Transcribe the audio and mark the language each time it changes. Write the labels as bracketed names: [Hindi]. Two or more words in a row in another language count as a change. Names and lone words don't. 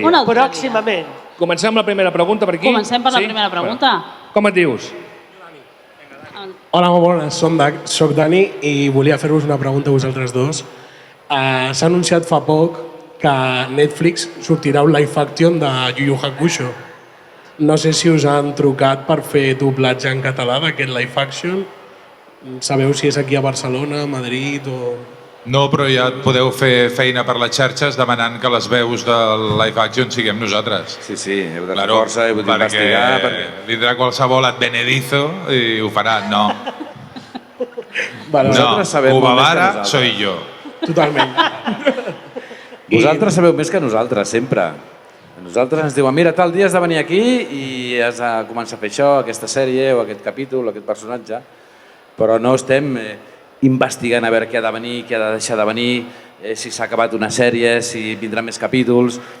[Catalan] dia. Pròximament. Comencem amb la primera pregunta per aquí? Comencem per la primera pregunta. Bueno, com et dius? Hola, molt bones. Soc Dani i volia fer-vos una pregunta a vosaltres dos. S'ha anunciat fa poc que a Netflix sortirà un [English] live action [Catalan] de Yu Yu Hakusho. No sé si us han trucat per fer doblatge en català d'aquest [English] live action. [Catalan] Sabeu si és aquí a Barcelona, a Madrid o... No, però ja podeu fer feina per les xarxes demanant que les veus del [English] live action [Catalan] siguem nosaltres. Sí, heu de fer força, heu d'investigar... Perquè vindrà qualsevol advenedizo i ho farà. No. Nosaltres sabem molt més que Uvavara nosaltres. [Spanish] soy yo. [Catalan] Totalment. Vosaltres sabeu més que nosaltres, sempre. Nosaltres ens diuen, mira, tal dia has de venir aquí i has de començar a fer això, aquesta sèrie o aquest capítol o aquest personatge, però no estem investigant a veure què ha de venir, què ha de deixar de venir, si s'ha acabat una sèrie, si vindran més capítols...